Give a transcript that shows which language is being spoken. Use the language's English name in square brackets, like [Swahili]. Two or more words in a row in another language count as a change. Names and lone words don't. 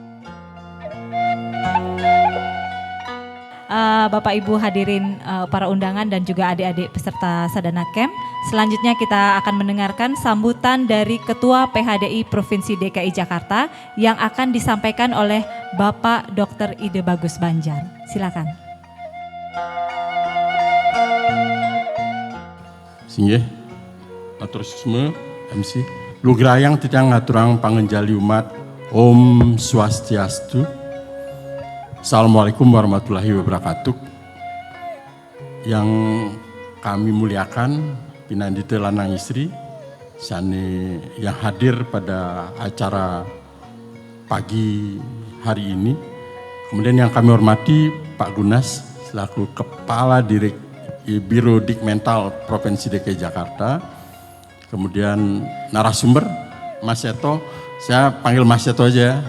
[Indonesian] Bapak Ibu hadirin para undangan dan juga adik-adik peserta Sadana Camp. Selanjutnya kita akan mendengarkan sambutan dari Ketua PHDI Provinsi DKI Jakarta yang akan disampaikan oleh Bapak Dr. Ide Bagus Banjar. Silakan. Singgih, atur semua MC. [Balinese] Lugrayang titang aturang pangenjali umat. Om Swastiastu. [Arabic] السلام عليكم ورحمة الله وبركاته. [Indonesian] Yang kami muliakan pinandita lanang istri, sane yang hadir pada acara pagi hari ini. Kemudian yang kami hormati Pak Gunas selaku Kepala Biro Dikmental Provinsi DKI Jakarta. Kemudian narasumber Mas Seto, saya panggil Mas Seto aja.